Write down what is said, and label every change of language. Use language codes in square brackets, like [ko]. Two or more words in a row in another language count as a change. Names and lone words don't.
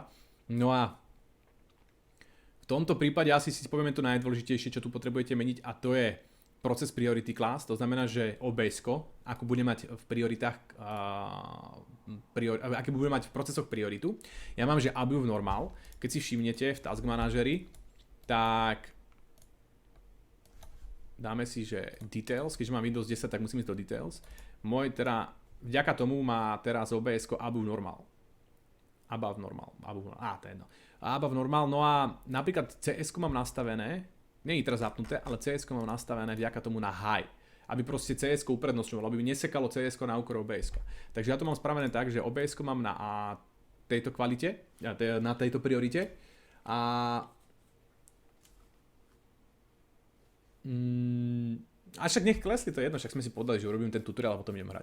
[sk] No a v tomto prípade asi si povieme to najdôležitejšie, čo tu potrebujete meniť, a to je proces priority class. To znamená, že OBS-ko, ako bude mať v prioritách, aké bude mať v procesoch prioritu. Ja mám, že [en] above normal. [sk] Keď si všimnete v task manažeri, tak dáme si, že details, keďže mám Windows 10, tak musím ísť do details. Vďaka tomu má teraz OBS-ko [en] above normal. Above normal. [sk] To je jedno. [en] Above normal, [sk] no a napríklad CS-ko mám nastavené, nie je teraz zapnuté, ale CS-ko mám nastavené vďaka tomu na high. Aby proste CS-ko uprednostňovalo, aby nesekalo CS-ko na úkor OBS-ka. Takže ja to mám spravené tak, že OBS-ko mám na tejto kvalite, na tejto priorite a však nech klesli, to je jedno, však sme si povedali, že urobím ten tutoriál a potom idem hrať.